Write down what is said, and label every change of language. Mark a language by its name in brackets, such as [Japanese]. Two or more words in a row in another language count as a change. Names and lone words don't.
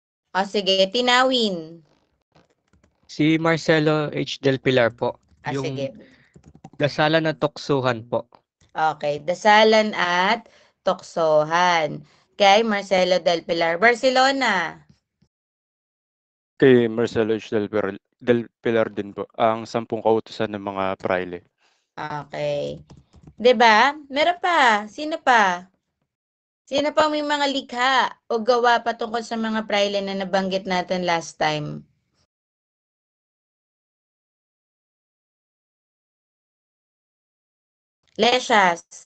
[Filipino] O sige, Tinawin. Si Marcelo H. Del Pilar po. Sige. Dasalan at Tuksuhan po. Okay, Dasalan at Tuksohan. Kay Marcelo del Pilar. Barcelona. Kay Marcelo H. Del Pilar din po. Ang 10 kautusan ng mga praile. Okay. 'Di ba? Meron pa. Sino pa? Sino pa may mga likha o gawa patungkol sa mga praile na nabanggit natin [English] last time? [Filipino] Lesias.